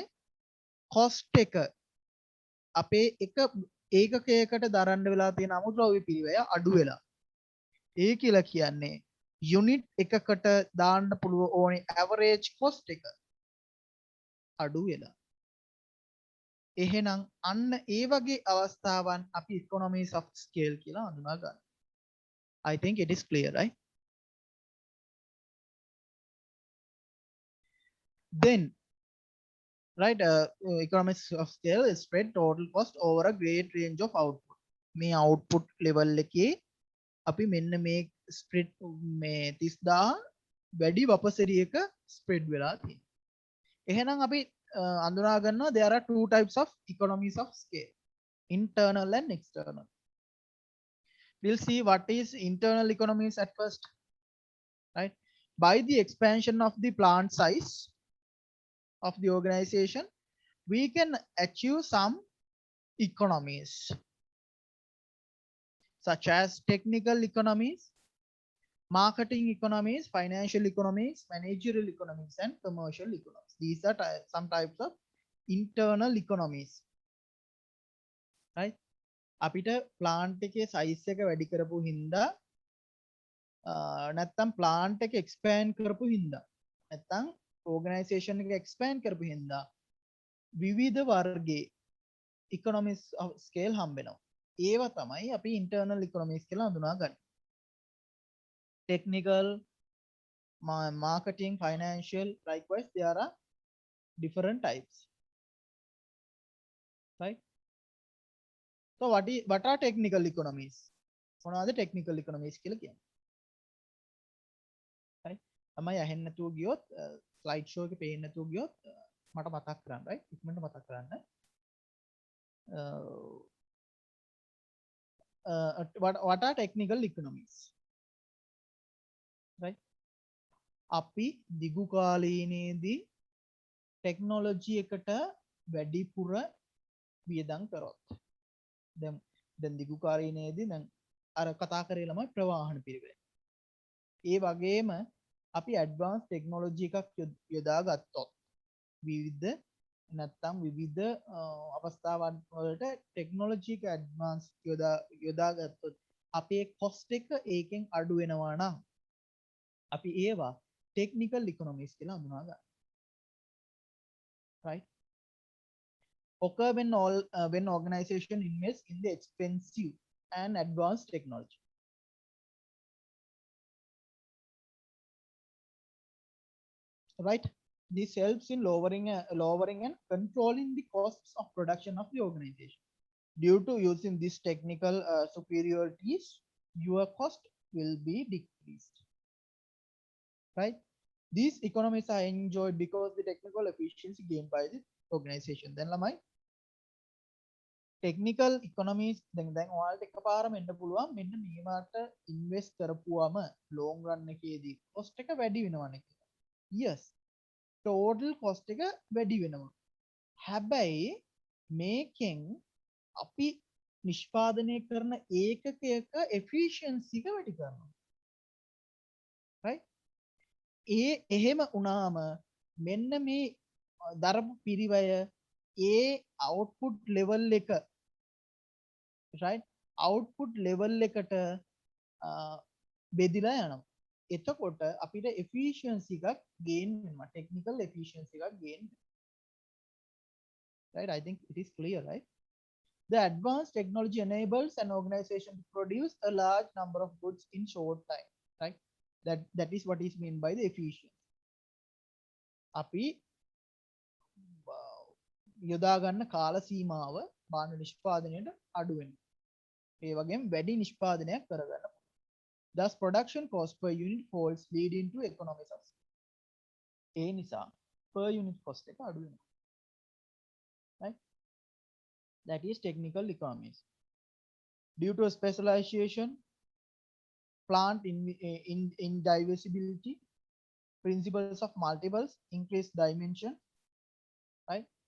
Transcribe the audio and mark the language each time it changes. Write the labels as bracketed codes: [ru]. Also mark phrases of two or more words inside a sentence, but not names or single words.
[si] කොස්ට් එක අපේ එක ඒකකයකට දරන්න වෙලා තියෙන අමුද්‍රව්‍ය පිරිවැය අඩු වෙලා. ඒ කියලා කියන්නේ යුනිට් එකකට දාන්න පුළුවන් ඕනේ [en] average cost [si] එක අඩු වෙලා. එහෙනම් අන්න ඒ වගේ අවස්ථාවන් අපි [en] economies of scale [si] කියලා හඳුනා ගන්නවා. [en] I think it is clear, right? Then right economies of scale is spread total cost over a great range of output. [si] මේ [en] output level [si] එකේ අපි මෙන්න මේ spread මේ 30000 වැඩි වපසරියක spread වෙලා තියෙනවා. එහෙනම් අපි අඳුනා ගන්නවා [en] there are two types of economies of scale, internal and external. We'll see what is internal economies at first. Right, by the expansion of the plant size of the organization we can achieve some economies such as technical economies, marketing economies, financial economies, managerial economies and commercial economies. These are some types of internal economies. Right, [si] අපිට plant එකේ size එක වැඩි කරපු හින්දා නැත්තම් plant එක expand කරපු හින්දා නැත්තම් organization එක expand කරපු හින්දා විවිධ වර්ගයේ [en] economies of scale [si] හම්බ වෙනවා. ඒවා තමයි අපි [en] internal economies [si] කියලා හඳුනා ගන්න. [en] Technical, marketing, financial, likewise there are different types. Right, so what are technical economies? [si] මොනවාද [en] technical economies [si] කියලා කියන්නේ? right, තමයි අහෙන්න නැතුව ගියොත් [en] slide show [si] එකේ පේන්න නැතුව ගියොත් මට මතක් කරන්න. right, ඉක්මනට මතක් කරන්න. [en] What are technical economies? right, [si] අපි දිගු කාලීනයේදී ටෙක්නොලොජි එකට වැඩිපුර වියදම් කරොත් දැන් දිගු කාලීනයේදී දැන් අර කතා කරේ ළමයි ප්‍රවාහන පිරිවැය. ඒ වගේම අපි [en] advance technology [si] එකක් යොදා ගත්තොත් විවිධ නැත්තම් විවිධ අවස්ථාවන් වලට ටෙක්නොලොජි එක ඇඩ්වාන්ස් යොදා ගත්තොත් අපේ කොස්ට් එක ඒකෙන් අඩු වෙනවා නම් අපි ඒවා [en] technical economics [si] කියලා හඳුනා ගන්නවා. [en] right, occur when organization invest in the expensive and advanced technology. Right, this helps in lowering and controlling the costs of production of the organization. Due to using these technical superiorities, your cost will be decreased. Right, these economies are enjoyed because the technical efficiency gained by the organization. [si] Then lamai [en] technical economies [si] දැන් ඔයාලට එකපාරම එන්න පුළුවන් මෙන්න මේකට ඉන්වෙස්ට් කරපුවම [en] long run [si] එකේදී cost එක වැඩි වෙනවනේ කියලා. yes, [en] total cost [si] එක වැඩි වෙනවා. හැබැයි මේකෙන් අපි නිෂ්පාදනය කරන ඒකක efficiency එක වැඩි කරනවා. right? එහෙම වුණාම මෙන්න මේ දරපු පිරිවය ඒ [en] output level [si] එක right [en] output level [si] එකට බෙදිලා යනවා. එතකොට අපිට efficiency එකක් gain වෙනවා. [en] technical efficiency [si] එකක් gain වෙනවා. right? [en] I think it is clear, right? The advanced technology enables an organization to produce a large number of goods in short time, right? That is what is meant by the efficiency. [si] අපි යොදා ගන්න කාල සීමාව භාණ්ඩ නිෂ්පාදනයට අඩු වෙනවා. ඒ වගේම වැඩි නිෂ්පාදනයක් කරගන්න පුළුවන්. [en] Thus production cost per unit falls, leading to economies of scale. [si] ඒ නිසා [en] per unit cost [si] එක අඩු වෙනවා. [en] right? That is technical economies. Due to specialization, plant in divisibility, principles of multiples, increased dimension, right?